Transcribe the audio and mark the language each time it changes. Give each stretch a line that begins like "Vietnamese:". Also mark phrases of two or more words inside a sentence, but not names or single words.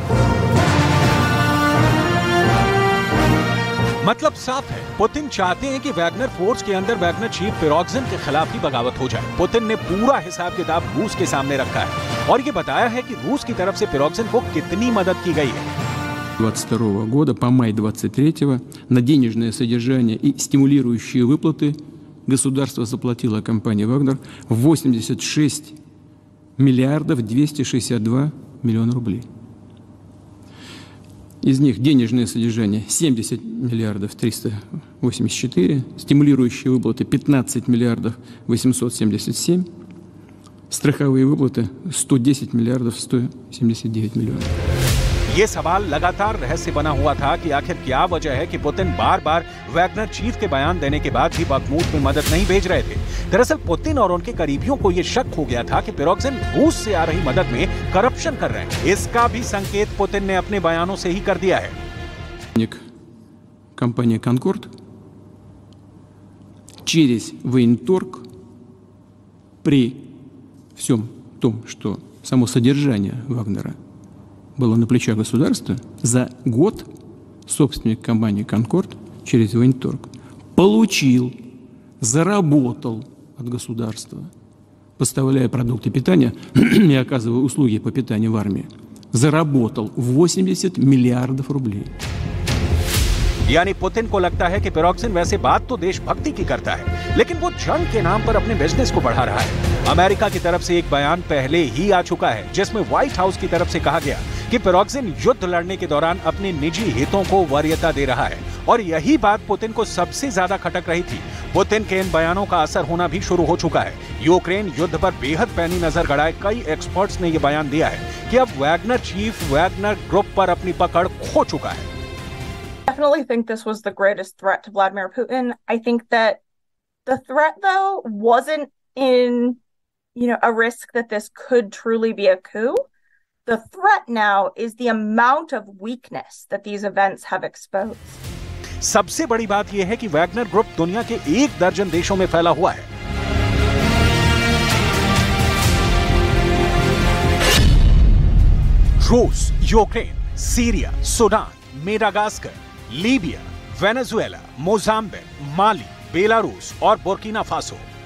Hindi: मतलब साफ है, पुतिन चाहते हैं कि वैगनर फोर्स के अंदर वैगनर चीफ पिरोग्जिन के खिलाफ ही बगावत हो जाए। पुतिन ने पूरा हिसाब किताब रूस के सामने रखा है और ये बताया है कि रूस की तरफ से पिरोग्जिन को कितनी मदद की गई है।
Russian: 2022 года по май 23 на денежное содержание и стимулирующие выплаты государство заплатило компании «Вагнер» 86 миллиардов 262 миллиона рублей. Из них денежное содержание 70 миллиардов 384, стимулирующие выплаты 15 миллиардов 877, страховые выплаты 110 миллиардов 179 миллионов.
Hindi: ये सवाल लगातार रहस्य बना हुआ था कि आखिर क्या वजह है कि पुतिन बार बार वैगनर चीफ के बयान देने के बाद भी बखमूत में मदद नहीं भेज रहे थे। दरअसल पुतिन और उनके करीबियों को यह शक हो गया था कि पिरोग्जिन रूस से आ रही मदद में करप्शन कर रहे हैं। इसका भी संकेत पुतिन ने अपने बयानों से ही कर दिया है।
Russian: Компания «Конкорд» через военторг при всем том, что само содержание Вагнера было на плечах государства, за год собственник компании «Конкорд» через военторг получил, заработал от государства, поставляя продукты питания и оказывая услуги по питанию в армии, заработал 80 миллиардов рублей.
Hindi: यानी पुतिन को लगता है कि पिरोग्जिन वैसे बात तो देशभक्ति की करता है, लेकिन वो जंग के नाम पर अपने बिजनेस को बढ़ा रहा है। अमेरिका की तरफ से एक बयान पहले ही आ चुका है जिसमें व्हाइट हाउस की तरफ से कहा गया कि पिरोग्जिन युद्ध लड़ने के दौरान अपने निजी हितों को वरीयता दे रहा है और यही बात पुतिन को सबसे ज्यादा खटक रही थी। पुतिन के इन बयानों का असर होना भी शुरू हो चुका है। यूक्रेन युद्ध पर बेहद पैनी नजर गड़ाए कई एक्सपर्ट्स ने यह बयान दिया है कि अब वैगनर चीफ वैगनर ग्रुप पर अपनी पकड़ खो चुका है।
English: I definitely think this was the greatest threat to Vladimir Putin. I think that the threat, though, wasn't in, a risk that this could truly be a coup. The threat now is the amount of weakness that these events have exposed.
Hindi: सबसे बड़ी बात यह है कि वैगनर ग्रुप दुनिया के 1 दर्जन देशों में फैला हुआ है। रूस, यूक्रेन, सीरिया, सूडान, मेडागास्कर, लीबिया, वेनेजुएला, मोजाम्बिक, माली, बेलारूस और बुर्किना फासो।